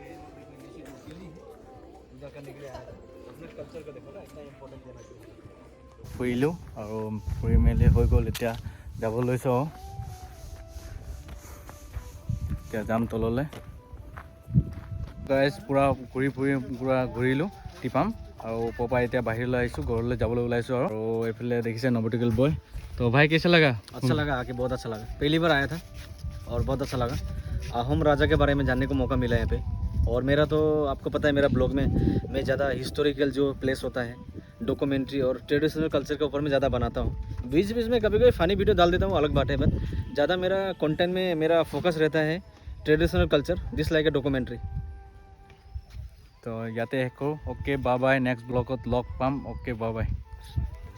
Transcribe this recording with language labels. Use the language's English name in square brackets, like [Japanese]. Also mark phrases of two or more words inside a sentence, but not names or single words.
[Assamese] ফুৰিলোঁ আৰু ফুৰি মেলি হৈ গ'ল। এতিয়া যাব লৈছোঁ আৰু এতিয়া যাম তললৈ। গাইজ পুৰা ঘূৰিলোঁ টিপাম আৰু ওপৰৰ পৰা এতিয়া বাহিৰলৈ আহিছোঁ, ঘৰলৈ যাবলৈ ওলাইছোঁ। আৰু এইফালে দেখিছে নৱটিকেল বয়। [Hindi] तो भाई कैसा लगा? अच्छा लगा, आके बहुत अच्छा लगा। पहली बार आया था और बहुत अच्छा लगा। अहोम राजा के बारे में जानने को मौका मिला यहाँ पे। और मेरा तो आपको पता है, मेरा ब्लॉग में मैं ज़्यादा हिस्टोरिकल जो प्लेस होता है, डॉक्यूमेंट्री और [English] traditional culture [Hindi] के ऊपर में ज़्यादा बनाता हूँ। बीच बीच में कभी कभी [English] funny video [Hindi] डाल देता हूँ, अलग बात है। बट ज़्यादा मेरा कंटेंट में मेरा फोकस रहता है [English] traditional culture [Hindi] जिस [English] like a documentary. [Assamese] তো ইয়াতে শেষ কৰোঁ। [English] okay bye bye, next [Assamese] ব্লগত লগ পাম। [English] okay bye bye.